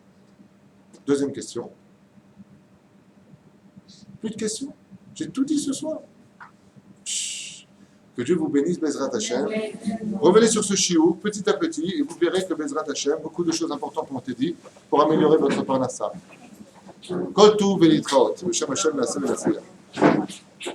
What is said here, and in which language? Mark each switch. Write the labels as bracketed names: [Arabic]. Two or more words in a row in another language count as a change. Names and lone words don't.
[French] Deuxième question. Plus de questions? J'ai tout dit ce soir. Chut. Que Dieu vous bénisse, [Hebrew] בעזרת השם. [French] Revenez sur ce shiur petit à petit et vous verrez que [Hebrew] בעזרת השם, [French] beaucoup de choses importantes ont été dites pour améliorer votre parnassa. [Hebrew] כל טוב ולהתראות. בשם השם נעשה ונצליח.